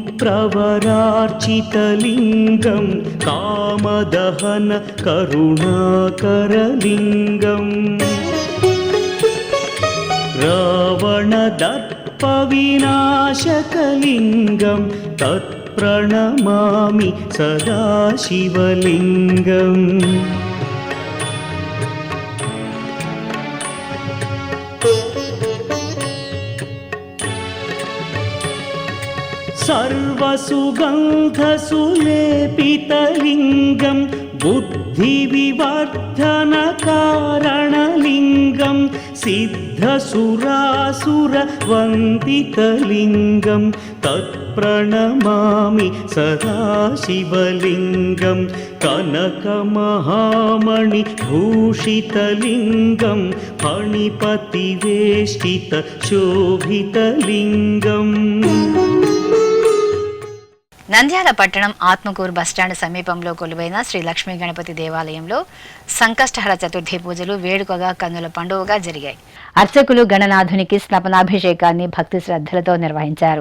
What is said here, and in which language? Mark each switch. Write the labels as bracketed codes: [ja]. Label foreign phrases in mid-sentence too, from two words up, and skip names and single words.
[sa] ప్రవరార్చితలింగం కామదహన కరుణాకరలింగం రావణదర్ప వినాశకలింగం తత్ప్రణమామి సదాశివలింగం सर्वसुगन्धसुलेपितलिङ्गं बुद्धिविवर्धनकारणलिङ्गं सिद्धसुरासुरवन्दितलिङ्गं तत्प्रणमामि सदाशिवलिङ्गं कनकमहामणिभूषितलिङ्गं फणिपतिवेष्टितशोभितलिङ्गम् [te] నంద్యాల పట్టణం ఆత్మకూరు బస్టాండ్ సమీపంలో కొలువైన శ్రీ లక్ష్మీ గణపతి దేవాలయంలో సంకష్టహర చతుర్థి పూజలు వేడుకగా కన్నుల పండుగగా జరిగాయి. అర్చకులు గణనాథునికి స్నపనాభిషేకాన్ని భక్తి శ్రద్ధలతో నిర్వహించారు.